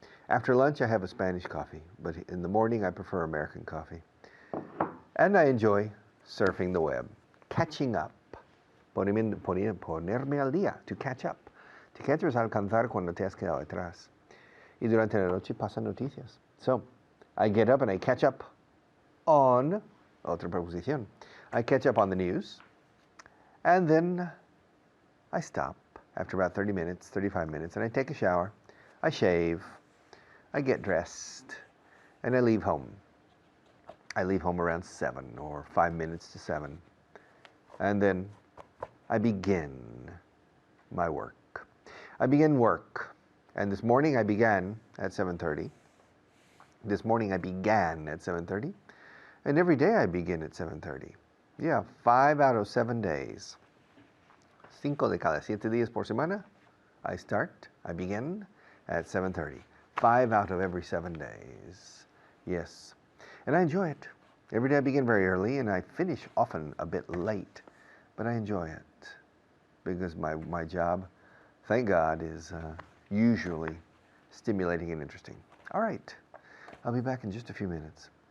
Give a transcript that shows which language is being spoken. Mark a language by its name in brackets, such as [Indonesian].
[English] After lunch I have a Spanish coffee, but in the morning I prefer American coffee. And I enjoy surfing the web, catching up. [Spanish] Ponerme al día, [English] to catch up. To catch [Spanish] es alcanzar cuando te has quedado atrás. Y durante la noche pasan noticias. [English] So, I get up and I catch up on, [Spanish] otra preposición, [English] I catch up on the news, and then I stop after about 30 minutes, 35 minutes, and I take a shower, I shave, I get dressed, and I leave home. I leave home around 7 or 5 minutes to 7, and then I begin my work. I begin work, and this morning I began at 7:30. This morning I began at 7:30, and every day I begin at 7:30. Yeah, 5 out of 7 days. [Spanish] 5 de cada 7 días por semana, [English] I begin at 7:30. 5 out of every 7 days. Yes, and I enjoy it. Every day I begin very early, and I finish often a bit late, but I enjoy it because my job, thank God, is usually stimulating and interesting. All right, I'll be back in just a few minutes.